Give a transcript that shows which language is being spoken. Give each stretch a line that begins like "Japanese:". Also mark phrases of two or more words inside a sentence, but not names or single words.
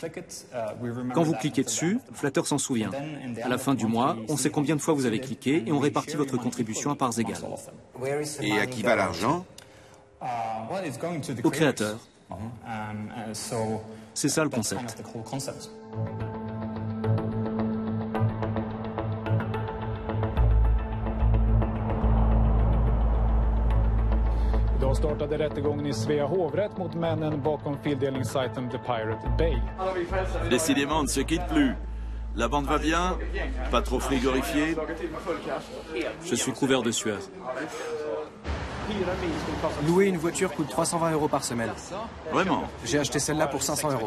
French: Quand vous cliquez dessus, Flatter s'en souvient. À la fin du mois, on sait combien de fois vous avez cliqué et on répartit votre contribution à parts égales. Et à qui va l'argent? Au créateur. C'est ça le concept.
Swedish: Idag startade rättegången i Svea hovrätt mot männen bakom fildelningssajten The Pirate Bay.
French: Décidément, on ne se quitte plus. La bande va bien? Pas trop frigorifiée? Je suis couvert de sueur. Louer une voiture coûte 320 € par semaine. Vraiment? J'ai acheté celle-là pour 500 €.